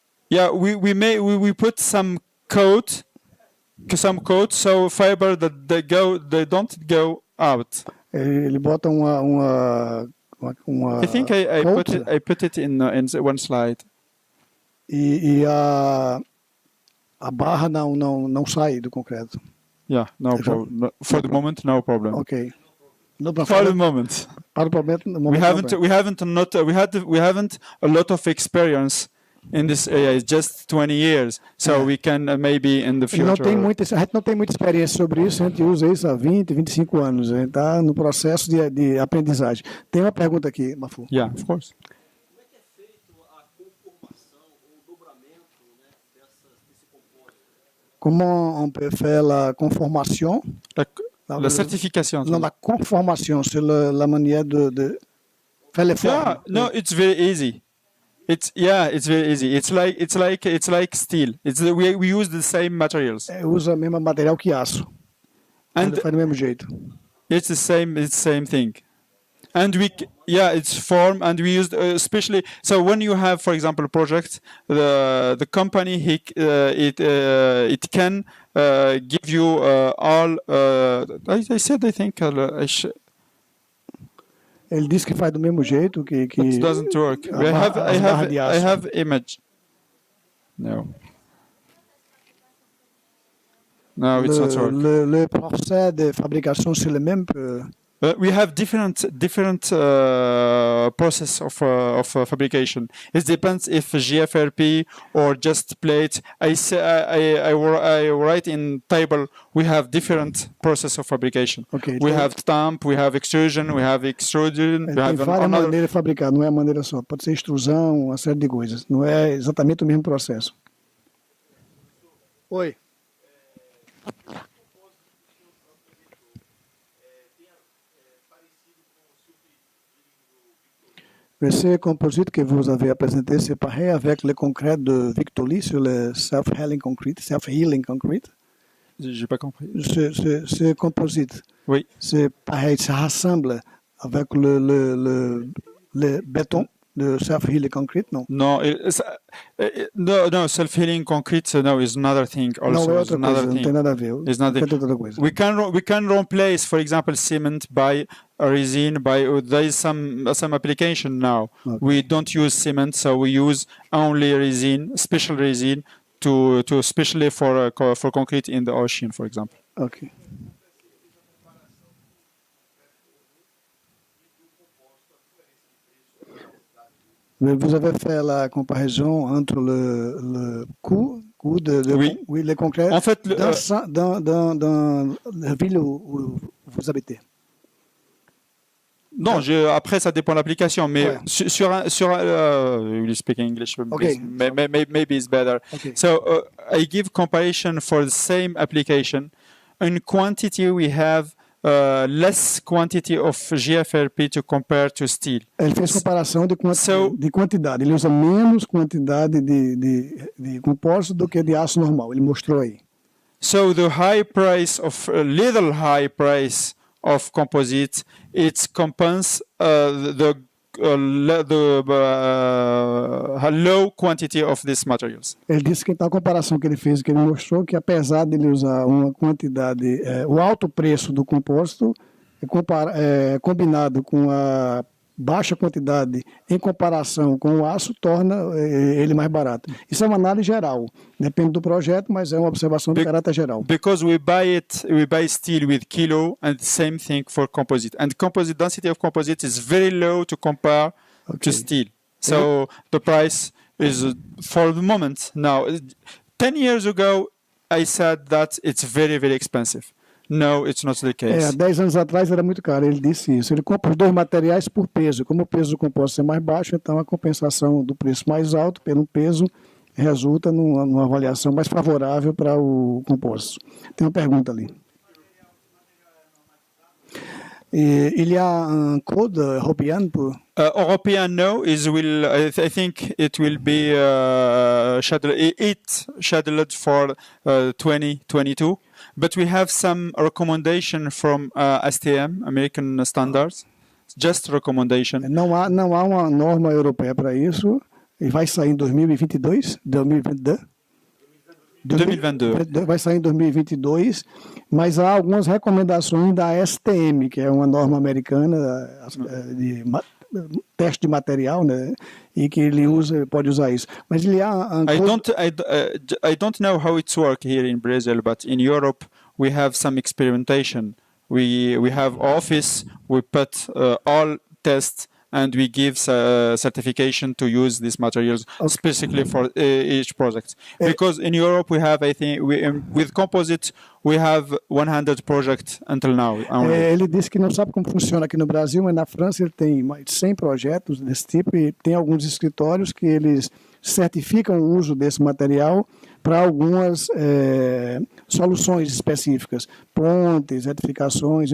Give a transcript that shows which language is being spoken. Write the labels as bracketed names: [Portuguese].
[English] Yeah, we put some coat, so fiber that they don't go out. [Portuguese] Ele bota uma [English] I think I put it in one slide. [Portuguese] E a barra não sai do concreto. [English] Yeah, no problem. For the moment, no problem. Okay. For the moment. [Portuguese] Para o momento, [English] we haven't a lot of experience in this area. It's just 20 years, so we can maybe in the future. [Portuguese] A gente não tem muita experiência sobre isso, a gente usa isso há 20, 25 anos, a gente está no processo de aprendizagem. Tem uma pergunta aqui, Mahfoud. [English] Yeah, of course. [Portuguese] Como é que é feito a conformação ou dobramento, né, desse compósito? [French] Comment on peut faire la conformation? La certification. Non, la conformation, c'est la manière de faire les formes. [English] Yeah, no, it's very easy. It's very easy. It's like steel. We use the same materials. [Portuguese] Usa o mesmo material que aço. [English] And [Portuguese] faz do mesmo jeito. [English] It's the same thing. And it's form, and we use especially. So when you have, for example, a project, the company it can give you all. I said I think [Portuguese] Ele diz que faz do mesmo jeito que [English] it doesn't work. I have image. No, it's not working. [French] Le procès de fabrication c'est le même. [English] We have different process of fabrication. It depends if GFRP or just plate. I write in table. We have different process of fabrication. Ok, We [Portuguese] então, [English] have stamp, we have extrusion, we have extrusion. We [Portuguese] tem [English] have [Portuguese] várias [English] another. [Portuguese] maneiras de fabricar, não é uma maneira só. Pode ser extrusão, uma série de coisas. Não é exatamente o mesmo processo. Oi. [French] Ce composite que vous avez présenté, c'est pareil avec le concret de Victory sur le self-healing concrete. J'ai pas compris. Ce composite, Oui. c'est pareil, ça rassemble avec le béton de self-healing concrete, non? [English] No, no, self-healing concrete. No, is another thing. Also, [Portuguese] Não é [English] is [Portuguese] outra [English] another [Portuguese] coisa, não [English] thing. [Portuguese] tem nada a ver. [English] It's not [Portuguese] É outra coisa. [English] We can replace, for example, cement by a resin. There is some application now. Okay. We don't use cement, so we use only resin, special resin, to especially for concrete in the ocean, for example. Ok. [French] Vous avez fait la comparaison entre le coût de Oui. le concret En fait, dans la ville où vous habitez. Non, après ça dépend de l'application, mais Ouais. sur [English] you speak English, Okay. maybe it's better. Okay. So I give comparison for the same application. In quantity, we have less quantity of GFRP to compare to steel. [Portuguese] Ele fez comparação de quantidade. Ele usa menos quantidade de compósito do que de aço normal. Ele mostrou aí. [English] So the little high price of composite, it compensates the low quantity of these materials. [Portuguese] Ele disse que então a comparação que ele fez, que ele mostrou que apesar de ele usar uma quantidade, o alto preço do compósito, combinado com a baixa quantidade em comparação com o aço, torna ele mais barato. Isso é uma análise geral. Depende do projeto, mas é uma observação de caráter geral. [English] Because we buy steel with kilo, and the same thing for composite. And composite density of composite is very low to compare to steel. So the price is for the moment now. 10 years ago, I said that it's very, very expensive. No, it's not the case. [Portuguese] Há 10 anos atrás era muito caro, ele disse isso. Ele compra os dois materiais por peso. Como o peso do compósito é mais baixo, então a compensação do preço mais alto pelo peso resulta numa avaliação mais favorável para o compósito. Tem uma pergunta ali. [French] Il y a un code européen pour... [English] European no, I think it will be scheduled for 2022. But we have some recommendation from STM, American Standards, just recommendation. [Portuguese] Não há uma norma europeia para isso. E vai sair em 2022, 2022. 2022. Vai sair em 2022, mas há algumas recomendações da STM, que é uma norma americana de teste de material, né? E que ele pode usar isso. Mas ele [English] I don't know how it's work here in Brazil, but in Europe we have some experimentation. We have office, we put all tests, and we give certification to use these materials specifically for each project. Because in Europe we have, I think, with composite we have 100 projects until now. [Portuguese] Ele disse que não sabe como funciona aqui no Brasil, mas na França ele tem mais de 100 projetos desse tipo e tem alguns escritórios que eles certificam o uso desse material para algumas soluções específicas, pontes, edificações.